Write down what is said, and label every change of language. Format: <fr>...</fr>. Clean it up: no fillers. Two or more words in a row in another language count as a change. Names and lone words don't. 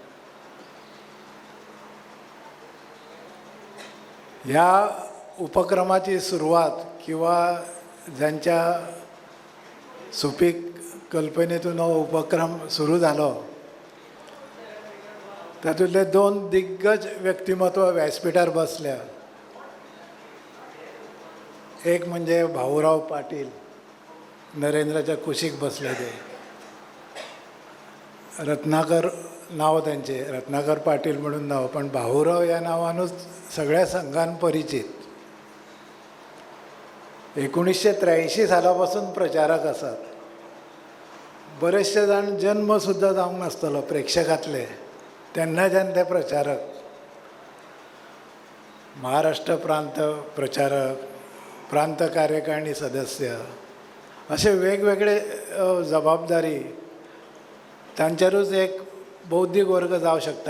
<kok>ह्या उपक्रमाची सुरवात किंवा ज्यांच्या सुपीक कल्पनेतून हो उपक्रम सुरू जालो तातूंतले दोन दिग्गज व्यक्तिमत्व व्यासपीठार बसल्या. एक म्हणजे भाऊराव पाटील नरेंद्राच्या कुशीक बसले ते, रत्नाकर नाव त्यांचे, रत्नाकर पाटील म्हणून नाव, पण भाऊराव या नावानूच सगळ्या संघान परिचित. 1983 सालापासून प्रचारक आसात. बरेचशे जाण जन्मसुद्धा जावंक नासतलो प्रेक्षकांतले, तेन्नाच्यान ते प्रचारक. महाराष्ट्र प्रांत प्रचारक, प्रांत कार्यकारिणी सदस्य, असे वेगवेगळे जबाबदारी तांचेरूच एक बौद्धीक वर्ग जावं शकता.</kok>